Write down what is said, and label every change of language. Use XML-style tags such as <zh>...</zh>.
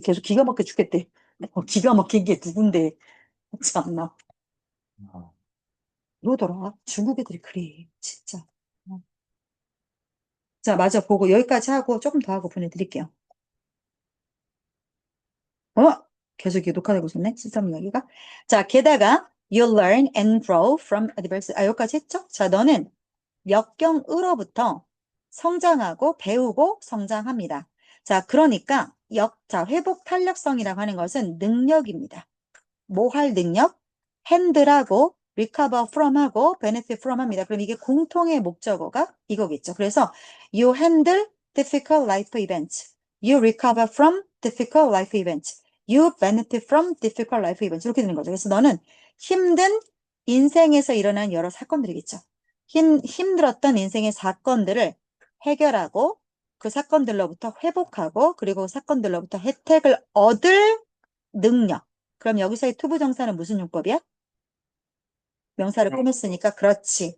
<ko>계속 기가 막혀 죽겠대. 기가 막힌 게 누군데. 참나. 아, 그러더라. 중국 애들이 그래. 진짜. 어. 자, 맞아. 보고 여기까지 하고 조금 더 하고 보내드릴게요. 어? 계속 이게 녹화되고 있었네. 시스템 이야기가. 자, 게다가</ko> <en>you learn and grow from adversity.</en> <ko>여기까지 했죠? 자, 너는 역경으로부터 성장하고 배우고 성장합니다. 자, 그러니까 회복 탄력성이라고 하는 것은 능력입니다. 뭐 할 능력? handle하고 recover from하고 benefit from 합니다. 그럼 이게 공통의 목적어가 이거겠죠.</ko> <en>그래서 you handle difficult life events. You recover from difficult life events. You benefit from difficult life events.</en> <ko>이렇게 되는 거죠. 그래서 너는 힘든 인생에서 일어난 여러 사건들이겠죠. 힘들었던 인생의 사건들을 해결하고 그 사건들로부터 회복하고 그리고 그 사건들로부터 혜택을 얻을 능력. 그럼 여기서의 투부정사는 무슨 용법이야? 명사를 꾸몄으니까 그렇지.</ko>